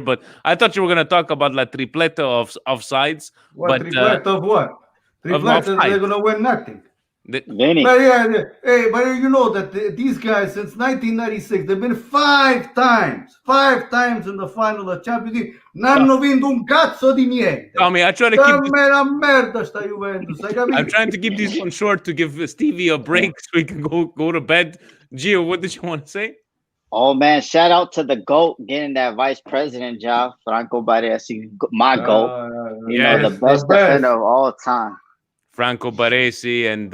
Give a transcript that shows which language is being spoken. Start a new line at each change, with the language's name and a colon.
English: But I thought you were gonna talk about La Tripleta of offsides. What tripleta of what? Tripleta, they're gonna win nothing. Vinny. But you know that these guys since 1996 they've been five times in the final of Champions League.
Italian: Non hanno vinto un cazzo di niente.
English: Tommy, I try to keep
Italian: la merda sta Juventus, hai capito?
English: I'm trying to keep these ones short to give Stevie a break so he can go to bed. Gio, what did you want to say? Oh man, shout out to the GOAT getting that vice president job, Franco Baresi, my GOAT. Yeah, the best defender of all time. Franco Baresi and